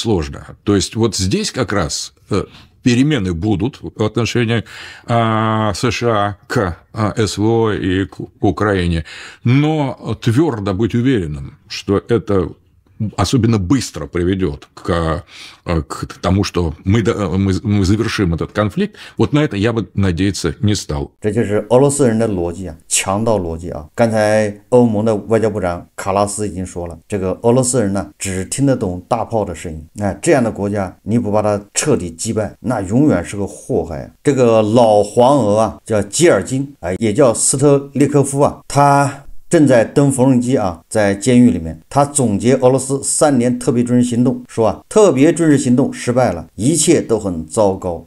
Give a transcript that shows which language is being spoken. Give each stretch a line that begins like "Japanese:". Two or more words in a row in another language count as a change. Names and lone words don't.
Russian: То есть вот здесь как раз перемены будут в отношении США к СВО и к Украине, но твердо быть уверенным, что это особенно быстро приведет к тому, что мы завершим этот конфликт, вот на это я бы надеяться не стал.
Chinese: 这就是俄罗斯人的逻辑啊，强盗逻辑啊。刚才欧盟的外交部长卡拉斯已经说了，这个俄罗斯人呢只听得懂大炮的声音，这样的国家你不把它彻底击败，那永远是个祸害啊。这个老黄俄啊，叫基尔金，也叫斯特列科夫啊，他正在登缝纫机啊，在监狱里面，他总结俄罗斯3年特别军事行动，说特别军事行动失败了，一切都很糟糕。